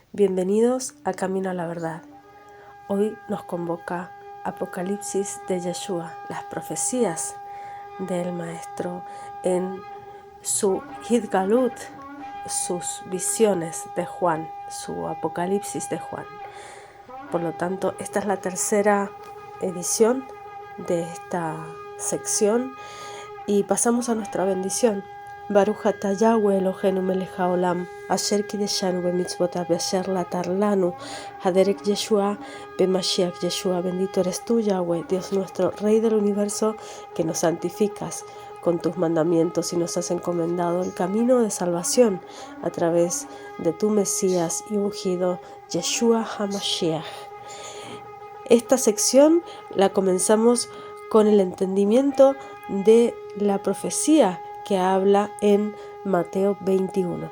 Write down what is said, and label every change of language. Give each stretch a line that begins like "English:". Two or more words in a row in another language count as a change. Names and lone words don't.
Spanish: Bienvenidos a Camino a la Verdad. Hoy nos convoca Apocalipsis de Yeshua, las profecías del Maestro en su Hidgalut, sus visiones de Juan, su Apocalipsis de Juan. Por lo tanto, esta es la tercera edición de esta sección y pasamos a nuestra bendición.
Hebrew: ברוך אתה יהוה אלוהינו מלך העולם, אשר קידשנו במצוותיו ואשר לתת לנו הדרך ישוע במשיח ישוע.
Spanish: Bendito eres tú, Yahweh, Dios nuestro, Rey del universo, que nos santificas con tus mandamientos y nos has encomendado el camino de salvación a través de tu Mesías y ungido Yeshua HaMashiach. Esta sección la comenzamos con el entendimiento de la profecía que habla en Mateo 21.